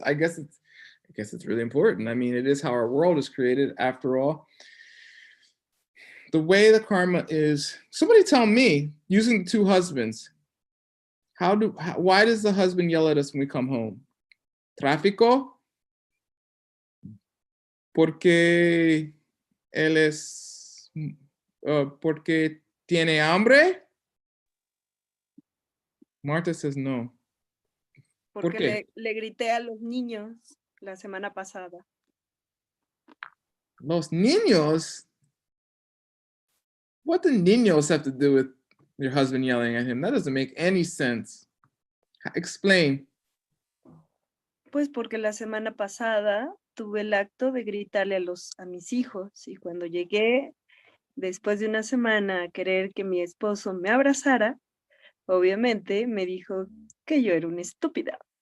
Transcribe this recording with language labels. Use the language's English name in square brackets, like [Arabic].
[English] I guess it's really important. I mean, it is how our world is created, after all. The way the karma is, somebody tell me, using the 2 husbands, why does the husband yell at us when we come home? [Spanish] Tráfico? Porque él es, porque tiene hambre? [English] Marta says no. [Spanish] ¿Por qué? Porque le grité a los niños la semana pasada. Los niños? [English] What do niños have to do with your husband yelling at him? That doesn't make any sense. Explain. [Spanish] Pues porque la semana pasada tuve el acto de gritarle a mis hijos, y cuando llegué, después de una semana, a querer que mi esposo me abrazara, obviamente me dijo que yo era una estúpida.